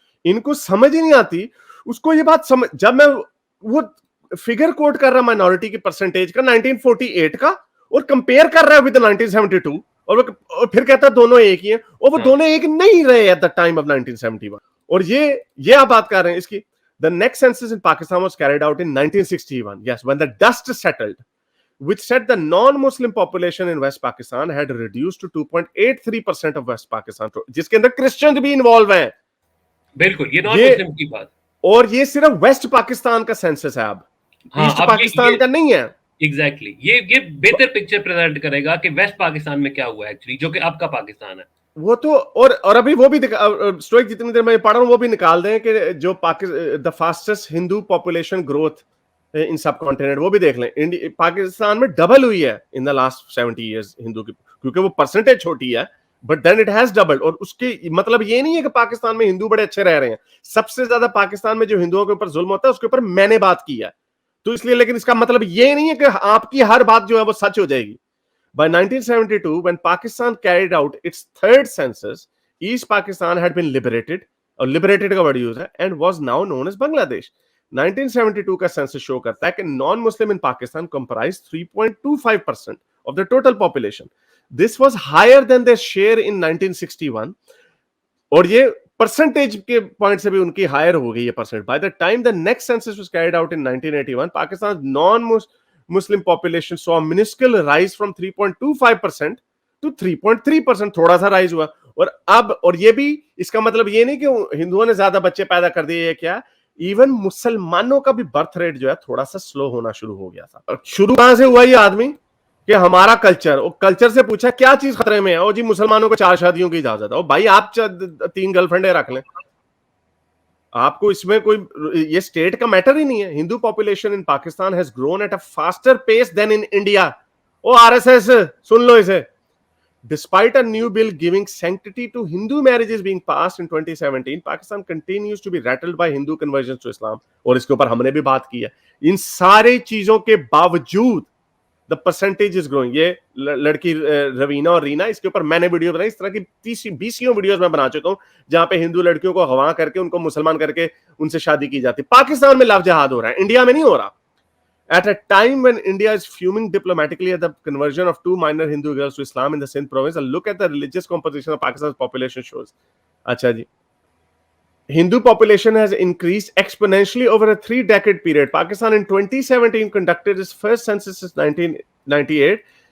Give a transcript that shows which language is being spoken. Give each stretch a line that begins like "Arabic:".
Hindi: इनको समझ ही नहीं आती। उसको ये बात समझ, जब मैं वो फिगर कोट कर रहा माइनॉरिटी की परसेंटेज का 1948 का और कंपेयर कर रहा है विद 1972 और फिर कहता है दोनों एक ही हैं, और वो दोनों एक नहीं रहे
English: At the time of 1971।
Hindi: और ये आप बात कर रहे हैं इसकी।
English: The next census in Pakistan was carried out in 1961. Yes, when the dust settled, which said the non-Muslim population in West Pakistan had reduced to 2.83% of West Pakistan,
Hindi: जिसके अंदर क्रिश्चियन भी इन्वॉल्व हैं। बिल्कुल, ये नॉन-मुस्लिम की बात। और ये सिर्फ वेस्ट पाकिस्तान का सेंसस है अब, ईस्ट पाकिस्तान का नहीं है। एग्जैक्टली, ये बेहतर पिक्चर प्रेजेंट करेगा कि वेस्ट पाकिस्तान में क्या हुआ एक्चुअली, जो कि अब का पाकिस्तान है। वो तो और अभी वो भी स्टोइक जितनी देर मैं पढ़ रहा हूं वो भी निकाल दें कि जो the fastest Hindu population growth in सब कॉन्टिनेंट, वो भी देख लें। पाकिस्तान में डबल हुई है
English: in the last 70 years
Hindi: Hindu की, क्योंकि वो परसेंटेज छोटी है,
English: But then it has doubled.
Hindi: और उसके मतलब ये नहीं है कि पाकिस्तान में हिंदू बड़े अच्छे रह रहे हैं। सबसे ज्यादा पाकिस्तान में जो हिंदुओं के ऊपर जुल्म होता है उसके ऊपर मैंने बात की है, तो इसलिए। लेकिन इसका मतलब ये नहीं है कि आपकी हर बात जो है वो सच हो जाएगी।
English: By 1972, when Pakistan carried out its third census, East Pakistan had been liberated, or liberated
Hindi: का word use है,
English: and was now known as Bangladesh. 1972
Hindi: का
English: census show
Hindi: करता है कि
English: non-Muslim in Pakistan comprised 3.25% of the total population. This was higher than their share in 1961,
Hindi: और ये percentage के point से भी उनकी हायर हो गई है percent.
English: By the time the next census was carried out in 1981, Pakistan's non-Muslim population saw a minuscule rise from 3.25% to 3.3%,
Hindi: थोड़ा सा राइज हुआ। और ये भी इसका मतलब ये नहीं कि हिंदुओं ने ज्यादा बच्चे पैदा कर दिए, क्या इवन मुसलमानों का भी बर्थ रेट जो है थोड़ा सा स्लो होना शुरू हो गया था। और शुरू कहां से हुआ ये आदमी कि हमारा कल्चर, और कल्चर से पूछा क्या चीज खतरे में है, और जी मुसलमानों को 4 शादियों की इजाजत है। भाई आप 3 गर्लफ्रेंडें रख लें, आपको इसमें कोई ये स्टेट का मैटर ही नहीं है।
English: Hindu population in Pakistan has grown at a faster pace than in India.
Hindi: O RSS सुन लो इसे।
English: Despite a new bill giving sanctity to Hindu marriages being passed in 2017, Pakistan continues to be rattled by Hindu conversions to Islam.
Hindi: और इसके ऊपर हमने भी बात की है। इन सारे चीजों के बावजूद
English: The percentage is growing.
Hindi: ये लड़की रवीना और रीना, इसके ऊपर मैंने वीडियो बनाई। इस तरह की 30-20 वीडियोस मैं बना चुका हूं जहां पे हिंदू लड़कियों को अगवा करके उनको मुसलमान करके उनसे शादी की जाती। पाकिस्तान में लव जिहाद हो रहा है, इंडिया में नहीं हो रहा।
English: At a time when India is fuming diplomatically at the conversion of 2 minor Hindu girls to Islam in the Sindh province, a look at the religious composition of Pakistan's population shows.
Hindi: अच्छा जी,
English: Hindu population has increased exponentially over a 3-decade period. Pakistan in 2017 conducted its first census since 1998.